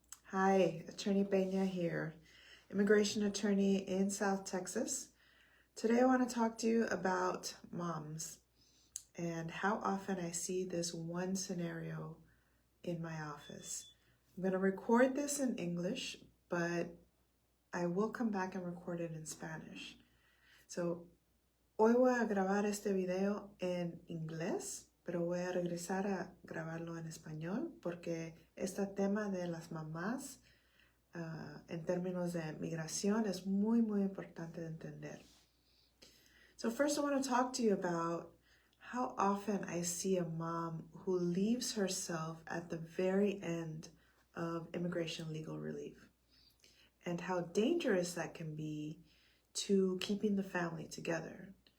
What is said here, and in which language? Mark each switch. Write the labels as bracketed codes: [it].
[en] Hi, Attorney Pena here, immigration attorney in South Texas. Today I want to talk to you about moms and how often I see this one scenario in my office. I'm going to record this in English, but I will come back and record it in Spanish. [es] So, hoy voy a grabar este video en inglés, pero voy a regresar a grabarlo en español porque este tema de las mamás en términos de migración es muy importante de entender. [en] So first I want to talk to you about how often I see a mom who leaves herself at the very end of immigration legal relief and how dangerous that can be to keeping the family together.